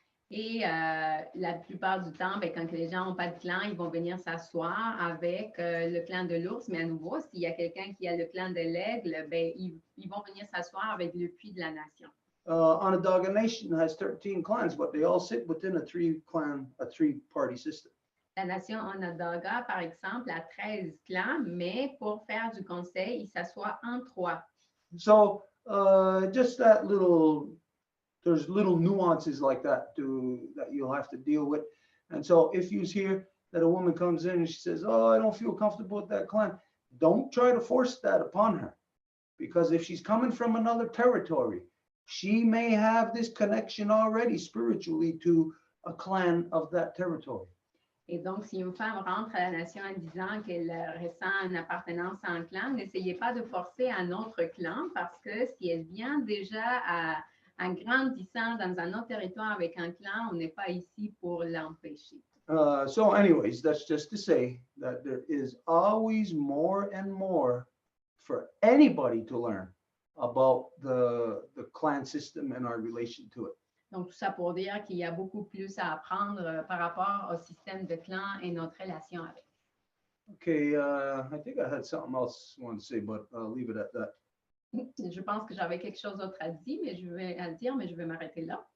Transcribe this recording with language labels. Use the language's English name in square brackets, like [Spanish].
[French] Et la plupart du temps, ben, quand les gens n'ont pas de clan, ils vont venir s'asseoir avec le clan de l'ours. Mais à nouveau, s'il y a quelqu'un qui a le clan de l'aigle, ben, ils vont venir s'asseoir avec le puits de la nation. [English] Onondaga Nation has 13 clans, but they all sit within a three-party system. [French] La nation Onondaga, par exemple, a 13 clans, mais pour faire du conseil, ils s'assoient en 3. [English] So just that there's little nuances like that that you'll have to deal with. And so if you hear that a woman comes in and she says, oh, I don't feel comfortable with that clan, don't try to force that upon her. Because if she's coming from another territory, she may have this connection already spiritually to a clan of that territory. [French] Et donc, si une femme rentre à la nation en disant qu'elle ressent une appartenance à un clan, n'essayez pas de forcer un autre clan parce que si elle vient déjà en grandissant dans un autre territoire avec un clan, on n'est pas ici pour l'empêcher. [English] So anyways, that's just to say that there is always more and more for anybody to learn about the clan system and our relation to it. [French] Donc, tout ça pour dire qu'il y a beaucoup plus à apprendre par rapport au système de clans et notre relation avec. [English] Okay, I think I had something else I wanted to say, but I'll leave it at that. [French] Je pense que j'avais quelque chose d'autre à dire, mais je vais m'arrêter là.